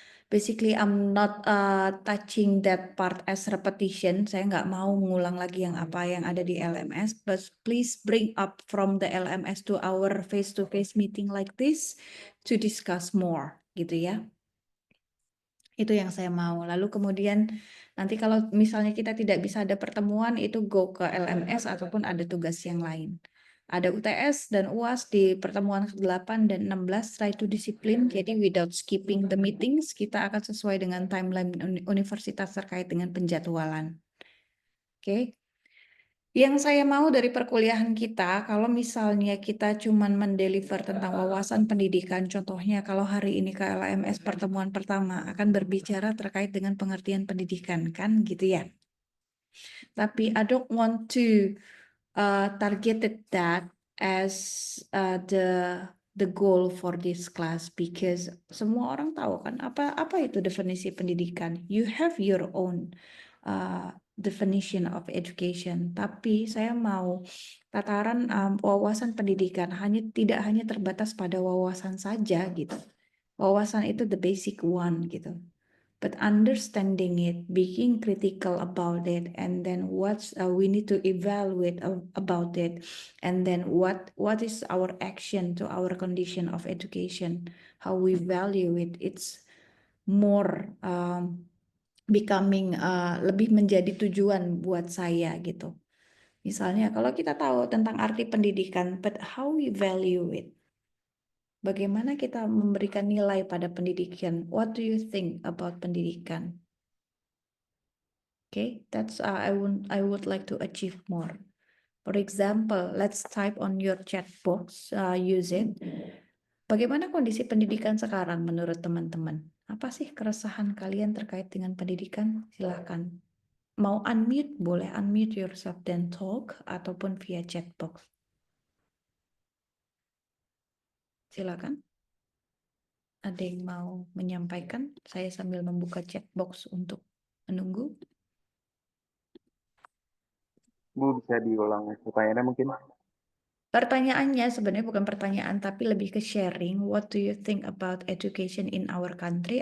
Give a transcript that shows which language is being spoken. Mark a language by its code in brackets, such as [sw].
[en] Basically, I'm not touching that part as repetition. [id] Saya nggak mau mengulang lagi yang apa yang ada di LMS. [en] But please bring up from the LMS to our face-to-face meeting like this to discuss more, gitu ya. [id] Itu yang saya mau. Lalu kemudian nanti kalau misalnya kita tidak bisa ada pertemuan, itu go ke LMS ataupun ada tugas yang lain. Ada UTS dan UAS di pertemuan ke-8 dan 16, [en] try to disiplin. [id] Jadi [en] without skipping the meetings, [id] kita akan sesuai dengan timeline universitas terkait dengan penjadwalan. Oke. Yang saya mau dari perkuliahan kita, kalau misalnya kita cuman mendeliver tentang wawasan pendidikan, contohnya kalau hari ini ke LMS pertemuan pertama akan berbicara terkait dengan pengertian pendidikan, kan gitu ya. [en] Tapi I don't want to targeted that as the the goal for this class because [id] semua orang tahu kan apa itu definisi pendidikan. [en] You have your own definition of education. [id] Tapi saya mau tataran wawasan pendidikan tidak hanya terbatas pada wawasan saja gitu. Wawasan itu [en] the basic one [id] gitu. [en] But understanding it, being critical about it, and then we need to evaluate about it, and then what is our action to our condition of education, how we value it. It's more becoming [id] lebih menjadi tujuan buat saya gitu. Misalnya kalau kita tahu tentang arti pendidikan, [en] but how we value it. [id] Bagaimana kita memberikan nilai pada pendidikan? [en] What do you think about pendidikan? Okay, that's I would like to achieve more. For example, let's type on your chat box, use it. [id] Bagaimana kondisi pendidikan sekarang menurut teman-teman? Apa sih keresahan kalian terkait dengan pendidikan? Silahkan. Mau unmute, boleh unmute yourself dan talk ataupun via chat box. Silakan. Ada yang mau menyampaikan? Saya sambil membuka chat box untuk menunggu. Bu, bisa diulang pertanyaannya mungkin? Pertanyaannya sebenarnya bukan pertanyaan, tapi lebih ke sharing. [en] What do you think about education in our country?